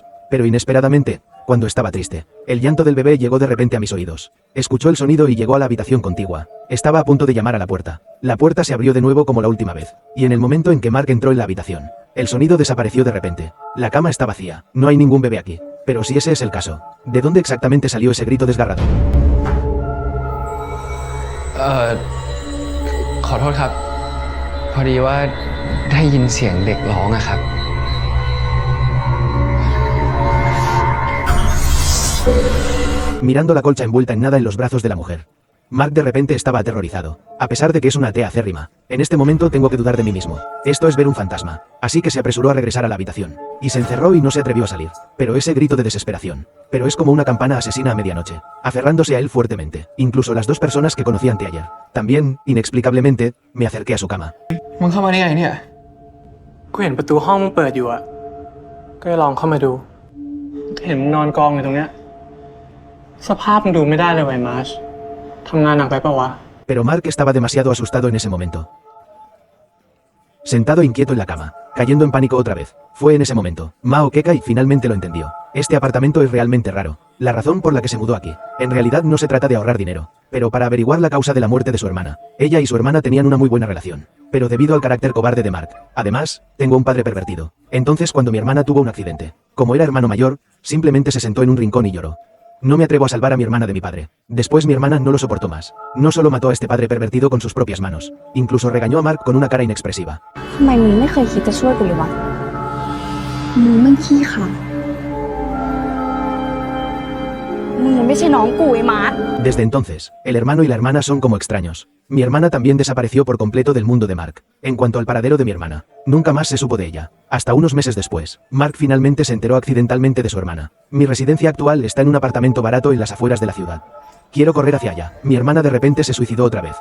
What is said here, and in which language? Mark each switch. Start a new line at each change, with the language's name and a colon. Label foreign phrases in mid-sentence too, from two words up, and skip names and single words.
Spanish: Pero inesperadamente, cuando estaba triste, el llanto del bebé llegó de repente a mis oídos. Escuchó el sonido y llegó a la habitación contigua. Estaba a punto de llamar a la puerta. La puerta se abrió de nuevo como la última vez. Y en el momento en que Mark entró en la habitación, el sonido desapareció de repente. La cama está vacía. No hay ningún bebé aquí. Pero si ese es el caso, ¿de dónde exactamente salió ese grito desgarrador?
Thai: ขอโทษครับ พอดีว่าได้ยินเสียงเด็กร้องอะครับ
Spanish: Mirando la colcha envuelta en nada en los brazos de la mujer, Mark de repente estaba aterrorizado, a pesar de que es una atea acérrima. En este momento tengo que dudar de mí mismo. Esto es ver un fantasma. Así que se apresuró a regresar a la habitación. Y se encerró y no se atrevió a salir. Pero ese grito de desesperación. Pero es como una campana asesina a medianoche, aferrándose a él fuertemente. Incluso las dos personas que conocí anteayer. También, inexplicablemente, me acerqué a su cama.
Thai: มึงเข้ามาได้ไงเนี่ย กูเห็นประตูห้องมึงเปิดอยู่อะก็เลยลองเข้ามาดูเห็นมึงนอนกองอยู่ตรงเนี้ยสภาพมึงดูไม่ได้เลยไว้มาร์ชทำงานหนักไปปะวะ
Spanish: Pero Mark estaba demasiado asustado en ese momento. Sentado inquieto en la cama, cayendo en pánico otra vez. Fue en ese momento. Mao Kekai finalmente lo entendió. Este apartamento es realmente raro. La razón por la que se mudó aquí. En realidad no se trata de ahorrar dinero, pero para averiguar la causa de la muerte de su hermana. Ella y su hermana tenían una muy buena relación. Pero debido al carácter cobarde de Mark. Además, tengo un padre pervertido. Entonces cuando mi hermana tuvo un accidente, como era hermano mayor, simplemente se sentó en un rincón y lloró. No me atrevo a salvar a mi hermana de mi padre. Después mi hermana no lo soportó más. No solo mató a este padre pervertido con sus propias manos. Incluso regañó a Mark con una cara inexpresiva.
Thai: ทำไมมึงไม่เคยคิดจะช่วยกูเลยวะมึงมันขี้ขลาดมึงไม่ใช่น้องกูไอ้มาร์ท
Spanish: Desde entonces, el hermano y la hermana son como extraños. Mi hermana también desapareció por completo del mundo de Mark. En cuanto al paradero de mi hermana, nunca más se supo de ella. Hasta unos meses después, Mark finalmente se enteró accidentalmente de su hermana. Mi residencia actual está en un apartamento barato en las afueras de la ciudad. Quiero correr hacia allá. Mi hermana de repente se suicidó otra vez.